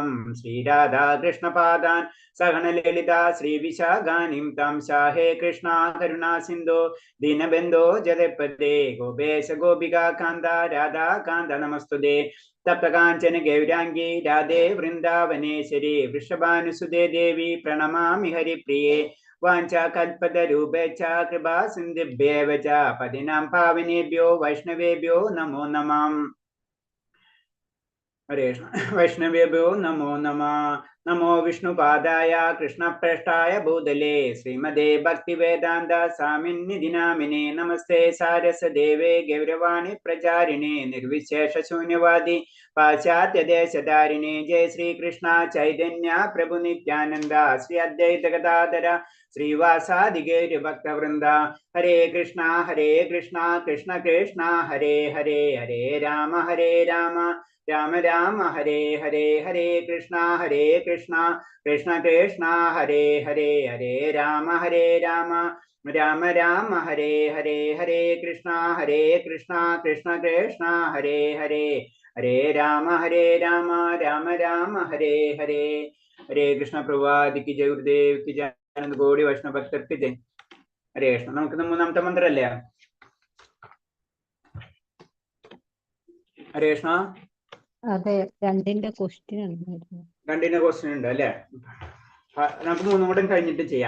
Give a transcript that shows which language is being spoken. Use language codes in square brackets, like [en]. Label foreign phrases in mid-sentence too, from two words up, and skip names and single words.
[sa] ശ്രീരാധാകൃഷ്ണപാദാൻ സഹനലളിതാ ശ്രീവിശാഖാനിം തം സാഹേ കൃഷ്ണ കരുണാ സിന്ധോ ദീനബന്ധോ ജഗത്പദേ ഗോപേശ ഗോപികാകാന്ത രാധാകാന്ത നമസ്തുതേ തപ്തകാഞ്ചന ഗൗരാംഗി രാധേ വൃന്ദാവനേശ്വരി വൃഷഭാനുസുതേ ദേവി പ്രണമാമി ഹരിപ്രിയേ വാഞ്ചാകൽപതരൂപേച്ഛ കൃപാ സിന്ധിഭ്യേവ ച പതിനാം പാവനേഭ്യോ വൈഷ്ണവേഭ്യോ നമോ നമഃ. ഹരേ കൃഷ്ണ. വൈഷ്ണവേഭ്യോ നമോ നമഃ. നമോ വിഷ്ണുപാദായ കൃഷ്ണപ്രേഷ്ഠായ ഭൂതലേ ശ്രീമദേ ഭക്തിവേദാന്ത സ്വാമിന്നിധി നാമിനേ നമസ്തേ സാരസദേവേ ഗൗരവാണി പ്രചാരിണേ നിർവിശേഷ ശൂന്യവാദി പാശ്ചാത്യദേശധാരിണേ ജയ ശ്രീകൃഷ്ണ ചൈതന്യ പ്രഭു നിത്യാനന്ദ ശ്രീ അദ്വൈത ഗദാധര ശ്രീവാസാദി ഗൗരഭക്തവൃന്ദ. ഹരേ കൃഷ്ണ കൃഷ്ണ കൃഷ്ണ ഹരേ ഹരേ ഹരേ രാമ രാമ രാമ ഹരേ ഹരേ ഹരേ കൃഷ്ണ കൃഷ്ണ കൃഷ്ണ ഹരേ ഹരേ ഹരേ രാമ രാമ രാമ ഹരേ ഹരേ ഹരേ കൃഷ്ണ കൃഷ്ണ കൃഷ്ണ ഹരേ ഹരേ ഹരേ രാമ രാമ രാമ ഹരേ ഹരേ. [ml] ഹരേ കൃഷ്ണ. പ്രഭാതിക്ക് [hi] जय गुरुदेव की जय. [ml] കോടി വൈഷ്ണവ ഭക്തർക്ക് ജയ്. ഹരേ കൃഷ്ണ. നമുക്ക് മൂന്നാമത്തെ മന്ത്രല്ലേ? ഹരേ കൃഷ്ണ. അതെ, രണ്ടിന്റെ ക്വസ്റ്റ്യൻ ഉണ്ടായിരുന്നു. രണ്ടിന്റെ ക്വസ്റ്റ്യൻ ഉണ്ട് അല്ലെ? നമുക്ക് മൂന്നും കൂടെ കഴിഞ്ഞിട്ട് ചെയ്യാം.